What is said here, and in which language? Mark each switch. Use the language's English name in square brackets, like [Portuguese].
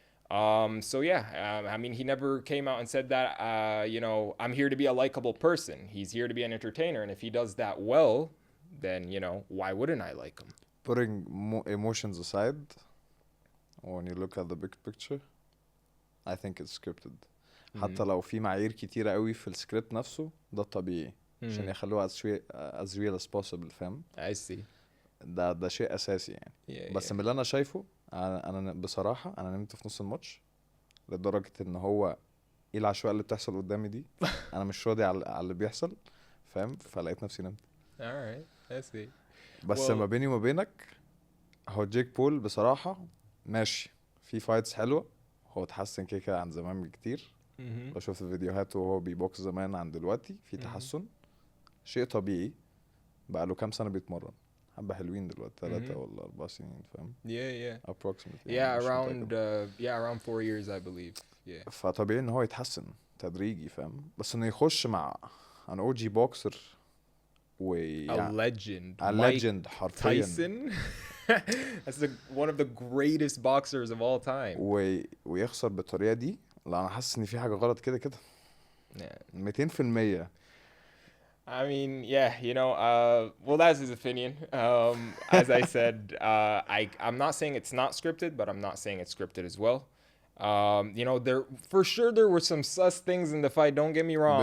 [English] So yeah, I mean, he never came out and said that, you know, I'm here to be a likable person. He's here to be an entertainer. And if he does that well, then, you know, why wouldn't I like him? putting emotions aside when you look at the big picture I think it's scripted. [Arabic] حتى لو في معايير كتيرة قوي في السكريبت نفسه ده طبيعي عشان يخلوه [English] as real as possible [Arabic] فاهم. [English] I see. [Arabic] ده شيء اساسي يعني. بس من اللي انا شايفه انا بصراحة انا نمت في نص الماتش لدرجة ان هو ايه العشوائية اللي بتحصل قدامي دي انا مش راضي على اللي بيحصل فاهم فلقيت نفسي نمت. [English] Alright, I see. [Arabic] بس ما بيني وما بينك هو جيك بول بصراحة ماشي في فايتس حلوة هو اتحسن كده عن زمان بكتير. لو شفت فيديوهاته وهو بيبوكس زمان عن دلوقتي في تحسن شيء طبيعي بقى له كام سنة بيتمرن حبة حلوين دلوقتي 3 ولا 4 سنين فاهم. [English] approximately around 4 years I believe. [Arabic] فطبيعي ان هو يتحسن تدريجي فاهم بس انه يخش مع [English] an OG boxer a legend [Arabic] legend حرفيا [English] Tyson. That's one of the greatest boxers of all time. [Arabic] ويخسر بالطريقة دي لا انا حاسس ان في حاجة غلط كده 200%. [English] I mean, yeah, you know, well, that's his opinion. As I said, I'm not saying it's not scripted, but I'm not saying it's scripted as well. You know, for sure there were some sus things in the fight, don't get me wrong.